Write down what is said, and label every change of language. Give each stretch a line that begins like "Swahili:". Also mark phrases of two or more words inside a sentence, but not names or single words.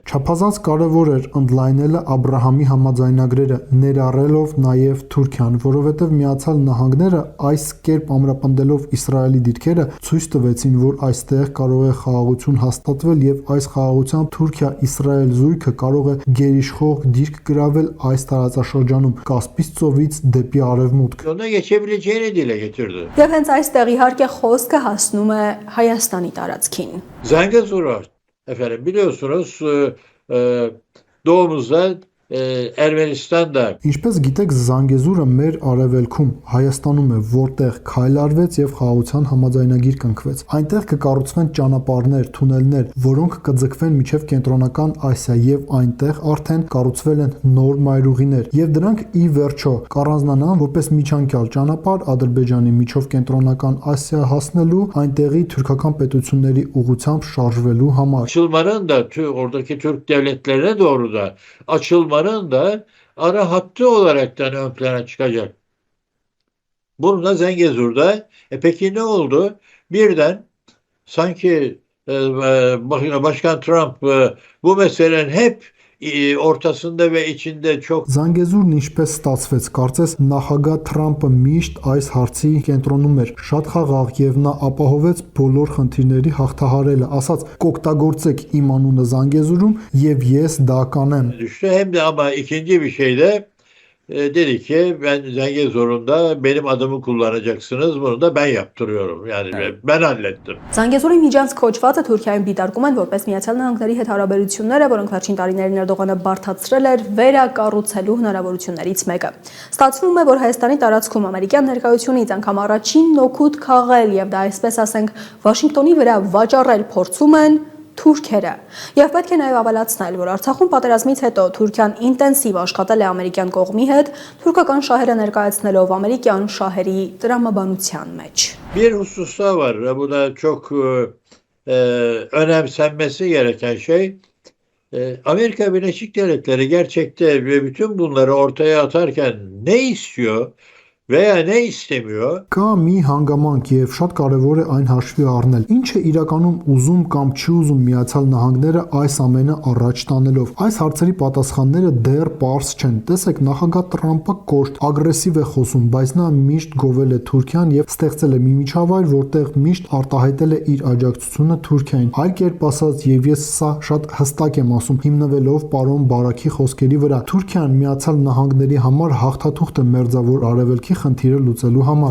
Armenian: Չափազանց կարևոր էր ընդլայնելը Աբրահամի համաձայնագրերը, ներառելով նաև Թուրքիան, որովհետև Միացյալ Նահանգները այս կերպ ամրապնդելով Իսրայելի դիրքերը ցույց տվեցին, որ այստեղ կարող է խաղաղություն հաստատվել եւ այս խաղաղությամբ Թուրքիա-Իսրայել զույգը կարող է գերիշխող դիրք գրավել այս տարածաշրջանում Կասպից ծովից դեպի արևմուտք։
Turkish: yoluna geçebileceğini dile getirdi.
Armenian: Եվ հենց այստեղ իհարկե խոսքը հասնում է Հայաստանի տարածքին։
Turkish: Zangezur'a efendim biliyorsunuz doğumuzda Ermenistan da
Armenian: Ինչպես գիտեք, Զանգեզուրը մեր արևելքում Հայաստանում է, որտեղ քայլարվեց եւ խաղաղության համաձայնագիր կնքվեց։ Այնտեղ կկառուցվեն ճանապարհներ, թունելներ, որոնք կձգվեն մինչև կենտրոնական Ասիա եւ այնտեղ արդեն կառուցվել են նոր մայրուղիներ եւ դրանք ի վերջո կառանձնանան որպես միջանկյալ ճանապարհ Ադրբեջանի միջով կենտրոնական Ասիա հասնելու, այնտեղի թուրքական պետությունների ուղղությամբ şarjվելու համար։
Turkish: açılmanın da oradaki Türk devletlerine doğru da açılmanın da ara hattı olaraktan ön plana çıkacak. Bununla Zengezur'da peki ne oldu? Birden sanki Başkan Trump bu meselenin hep ortasında ve içinde çok
Armenian: Զանգեզուրն ինչպես ստացվեց, կարծես նախագահ Թրամփը միշտ այս հարցի կենտրոնում էր, շատ խաղաղ եւ նա ապահովեց բոլոր խնդիրների հաղթահարելը, ասաց կօգտագործեք իմ անունը Զանգեզուրում եւ ես դա կանեմ։
Turkish: düştü. Hem de ama ikinci bir şey de dedi ki ben Zengezur'unda benim adımı kullanacaksınız. Bunu da ben yaptırıyorum. Yani ben hallettim.
Armenian: Զանգեզուրի միջանցք կոչվածը Թուրքիայում դիտարկում են որպես Միացյալ Նահանգների հետ հարաբերությունները, որոնք վերջին տարիներին Էրդողանը բարդացրել էր վերակառուցելու հնարավորություններից մեկը։ Ստացվում է, որ Հայաստանի տարածքում ամերիկյան ներկայությունից անգամ առաջին օգուտ քաղել եւ դա այսպես ասենք Վաշինգտոնի վրա վաճառել փորձում են թուրքերը։ Եվ պետք է նաև ավելացնել, որ Արցախում պատերազմից հետո Թուրքիան ինտենսիվ աշխատել է ամերիկյան կողմի հետ, թուրքական շահերը ներկայացնելով ամերիկյան şahերի տրամաբանության մեջ։
Turkish: Bir husus daha var. Bu da çok önemsenmesi gereken şey. Amerika Birleşik Devletleri gerçekte ve bütün bunları ortaya atarken ne istiyor veya ne istemiyor?
Armenian: Կա մի հանգամանք եւ շատ կարեւոր է այն հաշվի առնել։ Ինչ է իրականում ուզում կամ չի ուզում Միացյալ Նահանգները այս ամենը առաջ տանելով։ Այս հարցերի պատասխանները դեռ པարզ չեն։ Տեսեք, նախագահ Տրամփը կոշտ, ագրեսիվ է խոսում, բայց նա միշտ գովել է Թուրքիան եւ ստեղծել է մի միջավայր, որտեղ միշտ արտահայտել է իր աջակցությունը Թուրքիային։ Այլ կերպ ասած, եւ ես սա շատ հստակ եմ ասում, հիմնվելով պարոն Բարակի խոսքերի վրա, Թուրքիան Միացյալ Նահանգների համար հաղթաթուղթ է մերձավոր արևելքի խնդիրը լուծելու համար։